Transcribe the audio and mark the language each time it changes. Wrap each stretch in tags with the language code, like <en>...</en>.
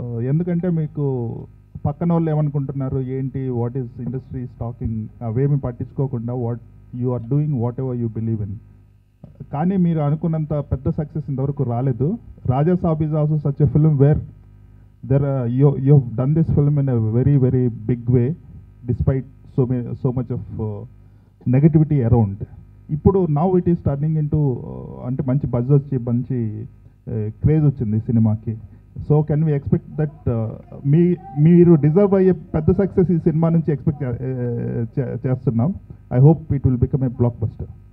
<te>ఎందుకంటే మీకు పక్కన వాళ్ళు ఏమనుకుంటున్నారు ఏంటి,</te> <en>what is industry talking,</en> <te>అవేమి పట్టించుకోకుండా</te> <en>You are doing whatever you believe in.</en> <te>కానీ మీరు అనుకున్నంత పెద్ద సక్సెస్ ఇంతవరకు రాలేదు.</te> <en>Rajasaab is also such a film where you have done this film in a very very big way despite so much of negativity around.</en> <te>ఇప్పుడు</te> <en>now it is turning into</en> <te>అంటే మంచి buzz వచ్చి మంచి క్రేజ్ వచ్చింది సినిమాకి.</te> <en>so can we expect that</en> <te>మీరు deserve అయ్యే పెద్ద సక్సెస్ ఈ సినిమా నుంచి ఎక్స్పెక్ట్ చేస్తున్నాం.</te> <en>I hope it will become a blockbuster.</en>